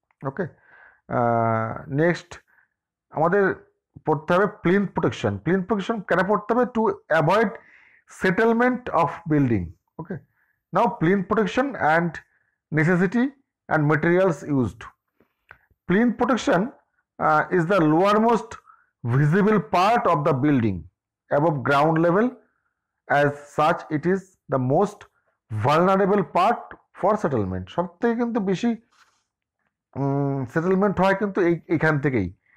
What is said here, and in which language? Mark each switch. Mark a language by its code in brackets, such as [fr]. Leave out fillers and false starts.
[bn] ওকে, next আমাদের পড়তে হবে প্লিন্থ প্রোটেকশন। প্লিন্থ প্রোটেকশন কেন পড়তে হবে? [en] To avoid settlement of building. Okay, now plinth protection and necessity and materials used. Plinth protection is the lowermost visible part of the building above ground level. As such, it is the most vulnerable part for settlement. [bn] সব থেকে কিন্তু বেশি settlement হয় কিন্তু এইখান থেকেই।